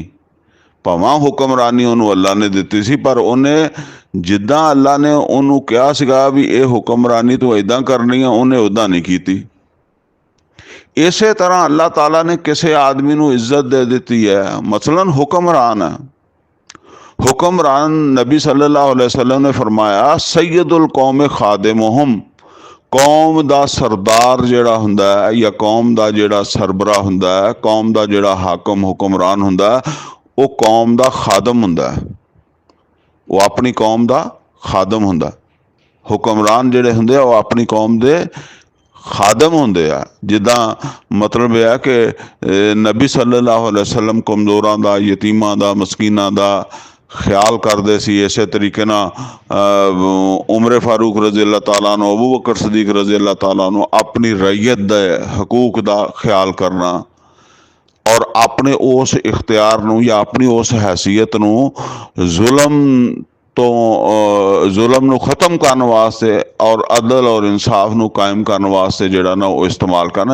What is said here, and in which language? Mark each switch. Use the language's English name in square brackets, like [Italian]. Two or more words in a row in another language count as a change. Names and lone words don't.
[Punjabi] ਭਾਵੇਂ ਹੁਕਮਰਾਨੀ ਉਹਨੂੰ ਅੱਲਾ ਨੇ ਦਿੱਤੀ ਸੀ, ਪਰ ਉਹਨੇ ਜਿੱਦਾਂ ਅੱਲਾ ਨੇ ਉਹਨੂੰ ਕਿਹਾ ਸੀਗਾ ਵੀ ਇਹ ਹੁਕਮਰਾਨੀ ਤੂੰ ਇੱਦਾਂ ਕਰਨੀ ਆ, ਉਹਨੇ ਉੱਦਾਂ ਨਹੀਂ ਕੀਤੀ। ਇਸੇ ਤਰ੍ਹਾਂ ਅੱਲਾਹ ਤਾਲਾ ਨੇ ਕਿਸੇ ਆਦਮੀ ਨੂੰ ਇੱਜ਼ਤ ਦੇ ਦਿੱਤੀ ਹੈ, ਮਸਲਨ ਹੁਕਮਰਾਨ ਹੈ। ਹੁਕਮਰਾਨ ਨਬੀ [Arabic] صلى الله عليه وسلم [Urdu] نے فرمایا [Arabic] سيد القوم خادمهم, [Punjabi] ਕੌਮ ਦਾ ਸਰਦਾਰ ਜਿਹੜਾ ਹੁੰਦਾ ਹੈ ਜਾਂ ਕੌਮ ਦਾ ਜਿਹੜਾ ਸਰਬਰਾ ਹੁੰਦਾ ਹੈ, ਕੌਮ ਦਾ ਜਿਹੜਾ ਹਾਕਮ ਹੁਕਮਰਾਨ ਹੁੰਦਾ, ਉਹ ਕੌਮ ਦਾ ਖਾਦਮ ਹੁੰਦਾ। ਉਹ ਆਪਣੀ ਕੌਮ ਦਾ ਖਾਦਮ ਹੁੰਦਾ। ਹੁਕਮਰਾਨ ਜਿਹੜੇ ਹੁੰਦੇ ਆ ਉਹ ਆਪਣੀ ਕੌਮ ਦੇ ਖਾਦਮ ਹੁੰਦੇ ਆ। ਜਿੱਦਾਂ ਮਤਲਬ ਇਹ ਹੈ ਕਿ ਨਬੀ [Arabic] صلى الله عليه وسلم [Punjabi] ਕਮਜ਼ੋਰਾਂ ਦਾ, ਯਤੀਮਾਂ ਦਾ, ਮਸਕੀਨਾਂ ਦਾ ਖਿਆਲ ਕਰਦੇ ਸੀ। ਇਸੇ ਤਰੀਕੇ ਨਾਲ ਉਮਰ ਫਾਰੂਕ [Arabic] رضي الله تعالى [Punjabi] ਨੂੰ, ਅਬੂ ਬਕਰ ਸਦੀਕ [Arabic] رضي الله تعالى [Punjabi] ਨੂੰ ਆਪਣੀ ਰਈਅਤ ਦੇ ਹਕੂਕ ਦਾ ਖਿਆਲ ਕਰਨਾ ਔਰ ਆਪਣੇ ਉਸ ਇਖਤਿਆਰ ਨੂੰ ਜਾਂ ਆਪਣੀ ਉਸ ਹੈਸੀਅਤ ਨੂੰ ਜ਼ੁਲਮ ਨੂੰ ख़त्म ਕਰਨ ਵਾਸਤੇ ਔਰ ਅਦਲ ਔਰ ਇਨਸਾਫ ਨੂੰ ਕਾਇਮ ਕਰਨ ਵਾਸਤੇ ਜਿਹੜਾ ਨਾ ਉਹ ਇਸਤੇਮਾਲ ਕਰਨਾ।